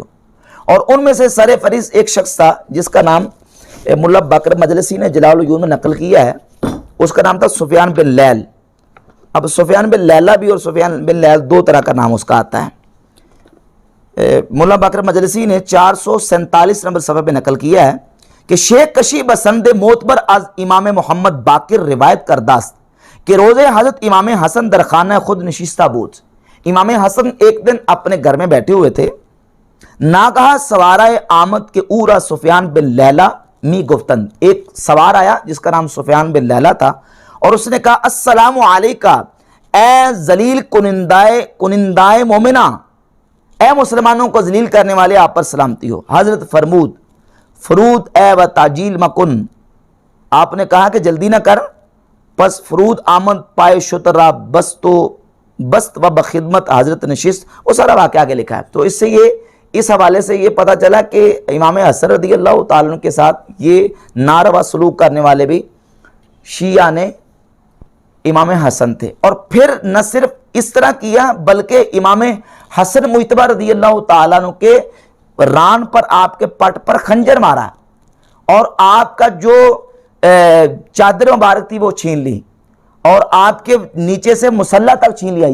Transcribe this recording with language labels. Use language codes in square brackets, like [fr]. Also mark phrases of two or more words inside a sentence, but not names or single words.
[ur] اور ان میں سے سر فریض ایک شخص تھا جس کا نام ملا باقر مجلسی نے جلاء العیون میں نقل کیا ہے، اس کا نام تھا سفیان بن لیل۔ اب سفیان بن لیلہ بھی اور سفیان بن لیل دو طرح کا نام اس کا آتا ہے۔ ملا باقر مجلسی نے 447 نمبر صفحہ پہ نقل کیا ہے کہ [fa] شیخ کشی بسند معتبر از امام محمد باقر روایت کرداست کہ روز حضرت امام حسن در خانہ خود نشستہ بود، [ur] امام حسن ایک دن اپنے گھر میں بیٹھے ہوئے تھے، [fa] ناگہا سوارہ آمد کے اورا سفیان بن لیلہ می گفتند، [ur] ایک سوار آیا جس کا نام سفیان بن لیلہ تھا، اور اس نے کہا [ar] السلام علیکہ [fa] اے ذلیل کنندائے مومنہ، [ur] اے مسلمانوں کو ذلیل کرنے والے آپ پر سلامتی ہو۔ [fa] حضرت فرمود اے و تاجیل مکن، [ur] آپ نے کہا کہ جلدی نہ کر، [fa] پس فرود آمد پائے شترا بست و بخدمت حضرت نشست. [ur] وہ سارا واقعہ آگے لکھا ہے. تو اس حوالے سے یہ پتہ چلا کہ امام حسن [ar] رضی اللہ تعالیٰ عنہ [ur] کے ساتھ یہ ناروا سلوک کرنے والے بھی شیعہ نے امام حسن تھے. اور پھر نہ صرف اس طرح کیا بلکہ امام حسن مجتبی [ar] رضی اللہ تعالیٰ عنہ [ur] کے ران پر، آپ کے پٹ پر خنجر مارا اور آپ کا جو چادر مبارک تھی وہ چھین لی اور آپ کے نیچے سے مصلی تک چھین لیا.